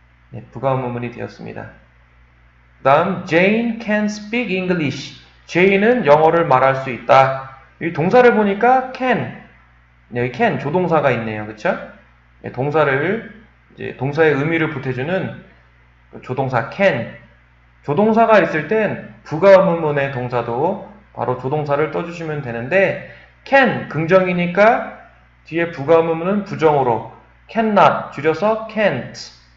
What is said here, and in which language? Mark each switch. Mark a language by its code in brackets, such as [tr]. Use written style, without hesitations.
[ko] 네, 부가의문문이 되었습니다. 그 다음 [en] Jane can speak English. [ko] Jane은 영어를 말할 수 있다. 이 동사를 보니까 can. 네, 여기 can 조동사가 있네요. 그쵸? 네, 동사의 의미를 보태주는 조동사 can. 조동사가 있을 땐 부가의문문의 동사도 바로 조동사를 떠주시면 되는데 can 긍정이니까 뒤에 부가의문문은 부정으로 cannot 줄여서 can't.